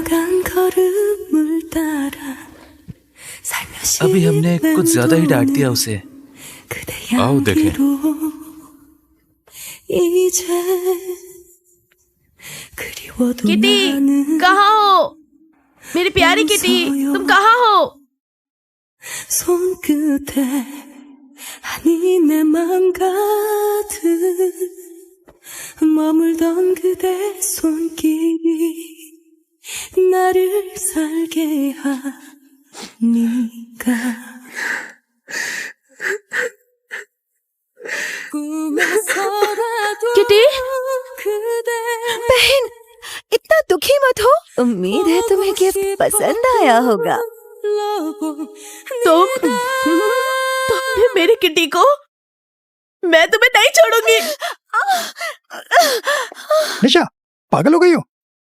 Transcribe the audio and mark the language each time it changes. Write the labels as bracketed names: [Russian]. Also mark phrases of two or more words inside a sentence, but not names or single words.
[Hindi] अभी हमने कुछ ज्यादा ही डांट दिया उसे। आओ देखें। किटी, कहाँ हो? मेरी प्यारी किटी, तुम कहाँ हो? [Korean] 손끝에 아니 내 맘 가득 머물던 그대 손길이 나를 살게 하니까 꿈에서라도 [Hindi] किटी, [Korean] 그대 [Hindi] बहन, इतना दुखी मत हो। उम्मीद है तुम्हें गिफ्ट पसंद आया होगा। तुमने मेरी किटी को मैं तुम्हें नहीं छोड़ूंगी। निशा, पागल हो गई हो?